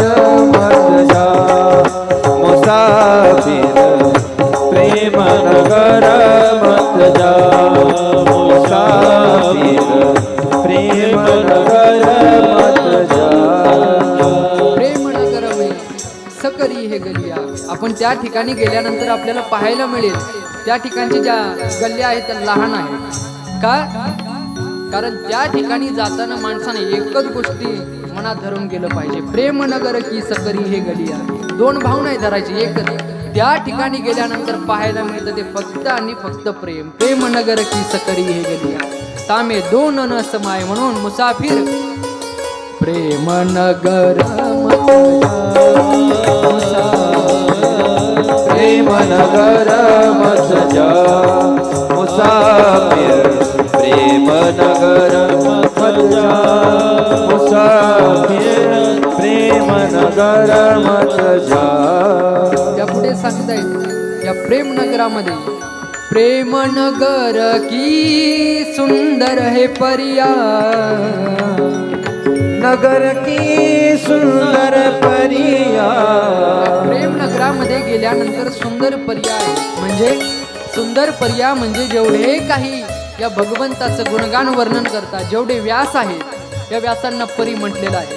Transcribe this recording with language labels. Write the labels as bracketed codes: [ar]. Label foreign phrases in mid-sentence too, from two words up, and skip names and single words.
[hi] मत जा मुसाफिर, प्रेम नगर मत जा मुसाफिर, प्रेम नगर मत जा. प्रेमनगर में सकरी हे गलिया. [mr] आपण त्या ठिकाणी गेल्यानंतर आपल्याला पाहायला मिळेल त्या ठिकाणच्या ज्या गल्ल्या आहेत त्या लहान आहेत. का? कारण त्या ठिकाणी जाताना माणसाने एकच गोष्टी मनात धरून गेलं पाहिजे, [hi] प्रेमनगर की सकरी हे गलिया. [mr] दोन भाव नाही धरायचे, एकच. त्या ठिकाणी गेल्यानंतर पाहायला मिळतं ते फक्त आणि फक्त प्रेम. [hi] प्रेमनगर की सकरी हे गलिया, तामे दोन न समाय. म्हणून मुसाफिर प्रेमनगर मत जा, प्रेम नगर मत जा मुसाफिर, प्रेम नगर मत जा मुसाफिर, प्रेम नगर मत जा. [mr] त्या पुढे सांगतायत या प्रेमनगरामध्ये, [hi] प्रेमनगर की सुंदर है परिया, नगर की सुंदर परिया. [mr] प्रेमनगरामध्ये गेल्यानंतर सुंदर पर्याय म्हणजे सुंदर पर्याय म्हणजे जेवढे काही या भगवंताचं गुणगान वर्णन करतात, जेवढे व्यास आहेत या व्यासांना परी म्हटलेलं आहे.